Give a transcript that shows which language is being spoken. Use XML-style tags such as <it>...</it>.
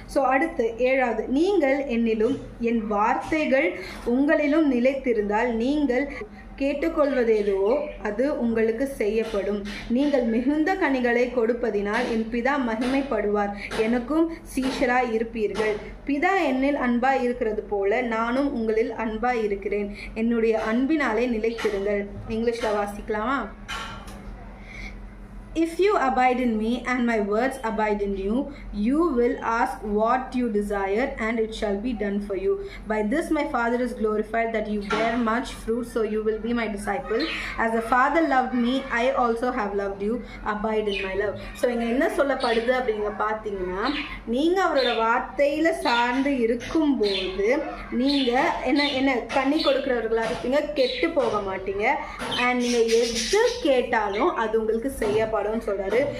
<ta>So அடுத்து 7வது, நீங்கள் என்னிலும் என் வார்த்தைகள் உங்களிலும் நிலைத்திருந்தால் நீங்கள் கேட்டுக்கொள்வதேதுவோ அது உங்களுக்கு செய்யப்படும். நீங்கள் மிகுந்த கனிகளை கொடுப்பதினால் என் பிதா மகிமைப்படுவார், எனக்கும் சீஷராய் இருப்பீர்கள். பிதா என்னில் அன்பாய் இருக்கிறது போல நானும் உங்களில் அன்பாய் இருக்கிறேன், என்னுடைய அன்பினாலே நிலைத்திருங்கள். இங்கிலீஷ்ல வாசிக்கலாமா?</ta> <en>If you abide in me and my words abide in you, you will ask what you desire and it shall be done for you. By this my Father is glorified, that you bear much fruit, so you will be my disciple. As the Father loved me, I also have loved you. Abide in my love.</en> <ta>So இங்க என்ன சொல்லப்படுது அப்படிங்க பார்த்தீங்கன்னா, நீங்க அவரோட வார்த்தையில சார்ந்து இருக்கும்போது நீங்க என்ன கனி கொடுக்கிறவர்களா இருப்பீங்க, கெட்டு போக மாட்டீங்க. அண்ட் நீங்க எது கேட்டாலும் அது உங்களுக்கு செய்யப்படும் சொல்றாரு.</ta>